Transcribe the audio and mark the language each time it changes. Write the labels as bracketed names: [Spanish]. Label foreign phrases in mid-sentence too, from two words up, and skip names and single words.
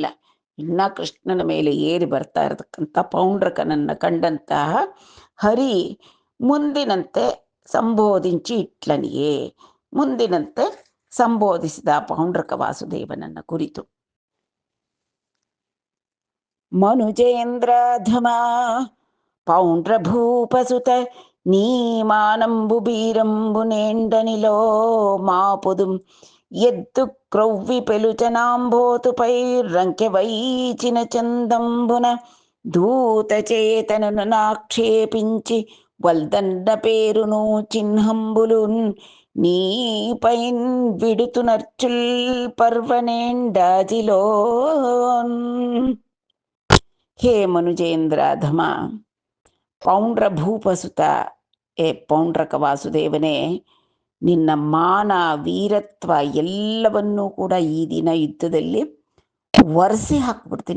[Kannada] ಇನ್ನ ಕೃಷ್ಣನ ಮೇಲೆ ಏರಿ ಬರ್ತಾ ಇರತಕ್ಕಂಥ ಪೌಂಡ್ರಕನನ್ನು ಕಂಡಂತಹ ಹರಿ ಮುಂದಿನಂತೆ [Telugu] సంబోధించి ఇట్లనియే, [Kannada] ಮುಂದಿನಂತೆ ಸಂಬೋಧಿಸಿದ ಪೌಂಡ್ರಕ ವಾಸುದೇವನನ್ನ ಕುರಿತು. [Telugu] మనుజేంద్రధమ పౌండ్రభూపసుత నీమానంబు బీరంబు నేండనిలో ಮಾಪುದುಂ ఎద్దు క్రొవ్వి పెలుచనాంబోతు పైర్రంకె వైచిన చందంబున దూత చేతనను నాక్షేపించి వల్దండ పేరును చిహ్నంబులున్ నీపైన్ విడుతు నర్చుల్ పర్వనేండాజిలో. [Kannada] ಹೇ ಮನುಜೇಂದ್ರಾಧಮ, ಪೌಂಡ್ರ ಭೂಪಸುತ, ಏ ಪೌಂಡ್ರಕ ವಾಸುದೇವನೇ, ನಿನ್ನ ಮಾನ ವೀರತ್ವ ಎಲ್ಲವನ್ನೂ ಕೂಡ ಈ ದಿನ ಯುದ್ಧದಲ್ಲಿ ಒರೆಸಿ ಹಾಕ್ಬಿಡ್ತೀನಿ.